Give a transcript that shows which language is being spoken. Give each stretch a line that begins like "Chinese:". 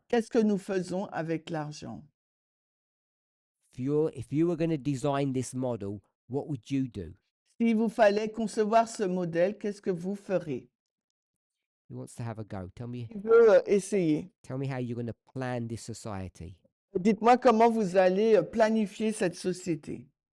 French: qu'est-ce que nous faisons avec l'argent?
English: If you were going to design this model, what would you do?
French: S'il vous fallait concevoir ce modèle, qu'est-ce que vous ferez?
English: Who wants to have a go?
French: Qui veut essayer?
English: Tell me how you're going to plan this society.
French: Dites-moi comment vous allez planifier cette société.